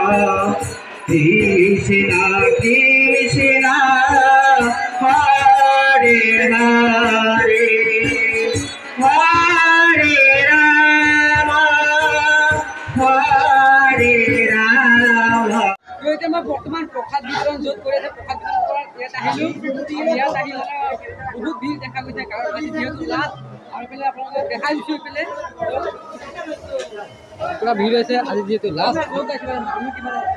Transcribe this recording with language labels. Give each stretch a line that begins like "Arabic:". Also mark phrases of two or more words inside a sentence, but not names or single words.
Sanskrit: कृष्ण कृष्ण, हरे हरे, हरे राम, हरे राम.
Assamese: এতিয়া মই বৰ্তমান প্ৰসাদ বিতৰণ য'ত কৰি আছে প্ৰসাদ বিতৰণ কৰাৰ ইয়াত আহিলোঁ আৰু ইয়াত আহি বহুত ভিৰ দেখা গৈছে কাৰণ আজি যিহেতু লাষ্ট আৰু এইফালে আপোনালোকক দেখাই দিছোঁ এইফালে পুৰা ভিৰ হৈছে আজি যিহেতু লাষ্ট মানুহ কিমান